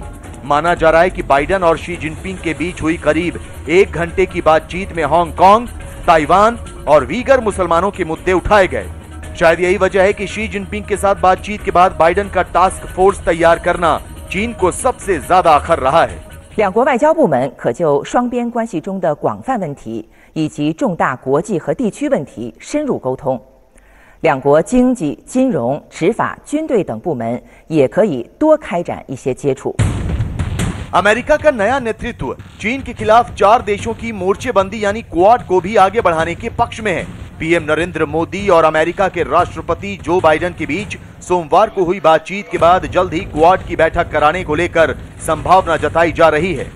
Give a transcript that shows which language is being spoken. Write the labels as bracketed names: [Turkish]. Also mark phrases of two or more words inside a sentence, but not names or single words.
[Hindi] माना जा रहा है कि बाइडेन और शी जिनपिंग के बीच हुई करीब 1 घंटे की बातचीत में हांगकांग, ताइवान और वीगर मुसलमानों के मुद्दे उठाए गए। शायद यही वजह है कि शी जिनपिंग के साथ बातचीत के बाद बाइडेन का [English] task force [Hindi] तैयार करना चीन को सबसे ज्यादा अखर रहा है। [Chinese] 两国外交部门可就双边关系中的广泛问题以及重大国际和地区问题深入沟通。两国经济、金融、执法、军队等部门也可以多开展一些接触。 [Hindi] अमेरिका का नया नेतृत्व चीन के खिलाफ 4 देशों की मोर्चेबंदी यानी क्वाड को भी आगे बढ़ाने के पक्ष में है। पीएम नरेंद्र मोदी और अमेरिका के राष्ट्रपति जो बाइडेन के बीच सोमवार को हुई बातचीत के बाद जल्द ही क्वाड की बैठक कराने को लेकर संभावना जताई जा रही है।